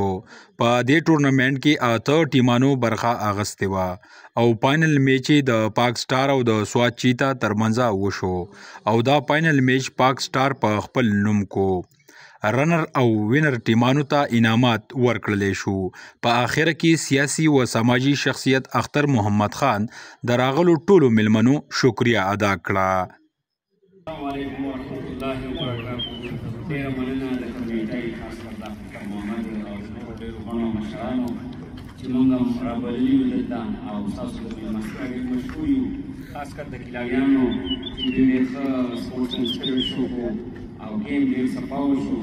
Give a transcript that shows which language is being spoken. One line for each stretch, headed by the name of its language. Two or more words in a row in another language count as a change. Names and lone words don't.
Pashto: په دې ټورنمنټ کې 8 ټیمانو برخه اخیستې وه او
English: final match
Pashto: د پاک سټار او د سوات چیتا ترمنځ وشو او دا
English: final match
Pashto: پاک سټار په خپل نوم کو. رنر او وینر ټیمانو ته انعامات ورکړلی شو. په آخر کې سیاسي و سماجی شخصیت اختر محمد خان د راغلو ټولو میلمنو شکریه ادا کړه.
Arabic: السلام علیکم ورحمۃ اللہ وبرکاتہ.
Pashto: ډېره مننه د کمیټۍ خاص کر د ډاکټر محمد او نورو ډېرو غڼو مشرانو چې موږ هم رابللي یو دلته او ستاسو د مېلمستیا ډېر مشکور یو، خاص کر د کلاویانو چې دوی ډېر ښه
English: sports and spirit
Pashto: شو او ګیم ډېر صفا وشو